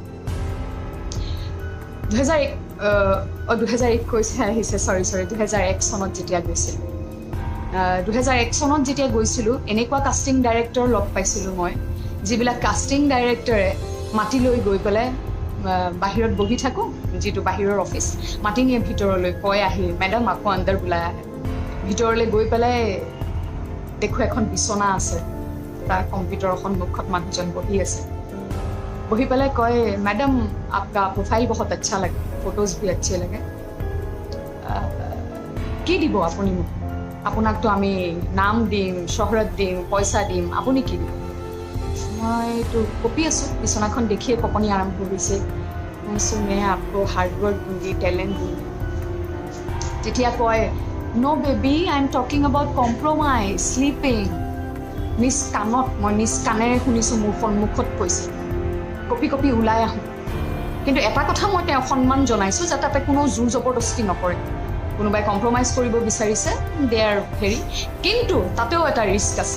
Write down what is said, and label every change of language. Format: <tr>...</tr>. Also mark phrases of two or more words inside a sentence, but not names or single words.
<as>2001 চনত যেতিয়া গৈছিলোঁ, 2001 চনত যেতিয়া গৈছিলোঁ এনেকুৱা</as> <en>casting director</en> <as>লগ পাইছিলোঁ মই, যিবিলাক</as> <en>casting director</en> <as>মাতি লৈ গৈ পেলাই বাহিৰত বহি থাকোঁ, যিটো বাহিৰৰ অফিচ, মাতি নিয়ে ভিতৰলৈ, কয় আহি মেডাম আকৌ আণ্ডাৰ বোলাই আহে। ভিতৰলৈ গৈ পেলাই দেখোঁ এখন বিচনা আছে, তাৰ কম্পিউটাৰৰ সন্মুখত মানুহজন বহি আছে। বহি পেলাই কয়,</as> <hi>मैडम आपका प्रोफाइल बहुत अच्छा लगे, फोटोज भी अच्छे लगे,</hi> <as>কি দিব আপুনি মোক? আপোনাকতো আমি নাম দিম, চহৰত দিম, পইচা দিম, আপুনি কি দিব? মইতো কপি আছোঁ, বিচনাখন দেখিয়ে কঁপনি আৰম্ভ হৈছে।</as> <hi>মই आपको हार्डवर्क दूंगी, टैलेंट दूंगी।</hi> <as>তেতিয়া কয়,</as> <en>No baby, I am talking about compromise, sleeping.</en> <as>নিজ কাণত, মই নিজ কাণেৰে শুনিছোঁ, মোৰ সন্মুখত কৈছে। কপি কপি ওলাই আহোঁ। কিন্তু এটা কথা মই তেওঁক সন্মান জনাইছোঁ যে তাতে কোনো জোৰ জবৰদস্তি নকৰে। কোনোবাই কম্প্ৰমাইজ কৰিব বিচাৰিছে,</as> <en>they are ready,</en> <as>কিন্তু তাতেও এটা ৰিস্ক আছে।</as>